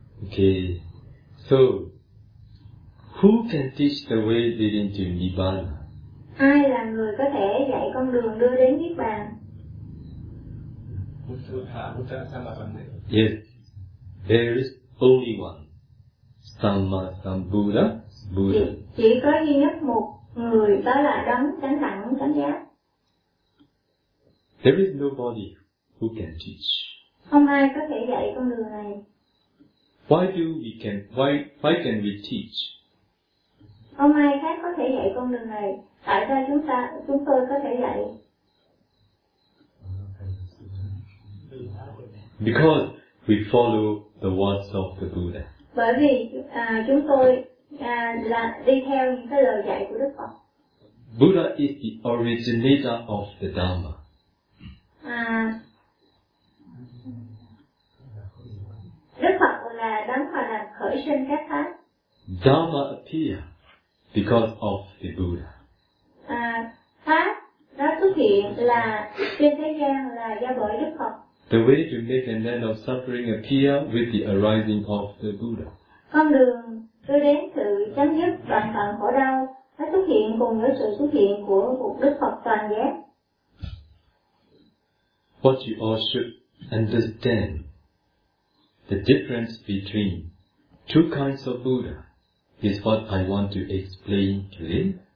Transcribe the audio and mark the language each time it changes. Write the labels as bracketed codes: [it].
[en] Okay, so who can teach the way leading to Nibbana? [vi] Ai là người có thể dạy con đường đưa đến Niết Bàn? [en] Yes, there is only one. Sammasambuddha, Buddha. [vi] Chỉ có duy nhất một người, đó là đấng chánh đẳng chánh giác. [en] There is nobody who can teach. [vi] Không ai có thể dạy con đường này. [en] Why can we teach? [vi] Không ai khác có thể dạy con đường này. Tại sao chúng tôi có thể dạy? [en] Because we follow the words of the Buddha. [vi] Bởi vì chúng tôi là đi theo những cái lời dạy của Đức Phật. [en] Buddha is the originator of the Dharma. [vi] Đức Phật là đấng mà là khởi sinh các pháp. [en] Dharma appear because of the Buddha. [vi] Pháp đó xuất hiện là trên thế gian là do bởi Đức Phật. [en] The way to make an end of suffering appear with the arising of the Buddha. [vi] Con đường đưa đến sự chấm dứt toàn phần khổ đau đã xuất hiện cùng với sự xuất hiện của một Đức Phật toàn giác. [en] What you all should understand the difference between two kinds of Buddha is what I want to explain to you.